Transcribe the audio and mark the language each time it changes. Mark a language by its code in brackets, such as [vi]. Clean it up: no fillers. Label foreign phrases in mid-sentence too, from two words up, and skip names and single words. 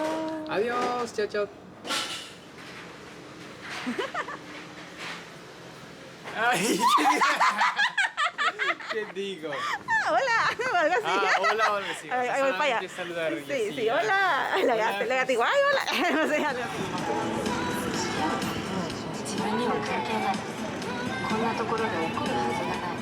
[es] Adiós, chao, chao. Ay, ¿qué digo? Hola, o algo así. Hola, sí. Ahí voy para allá. Solamente saludar y Sí, así, sí, ya. hola. Le digo, ay, hola. No sé, algo así. [ja] 自分には関係ないこんなところで怒るはずない